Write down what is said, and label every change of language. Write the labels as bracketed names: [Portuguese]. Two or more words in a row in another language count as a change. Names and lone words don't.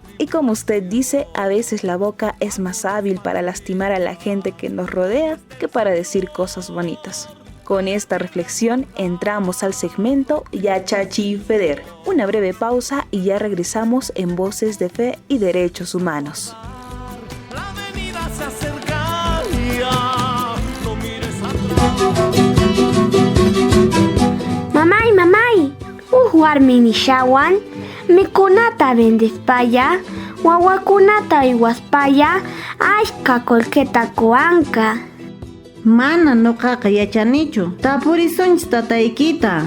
[Spanish] Y como usted dice, a veces la boca es más hábil para lastimar a la gente que nos rodea que para decir cosas bonitas. Con esta reflexión entramos al segmento Yachachi Feder. Una breve pausa y ya regresamos en Voces de Fe y Derechos Humanos. La avenida se acerca ya, no mires [Quechua] Mamay, warmi nishawan, mikunata vendispaya, wawakunata iwaspaya, ashka kolketa kuanka. Mana nuqaqa yachanichu. Tapurisunchis tataykita.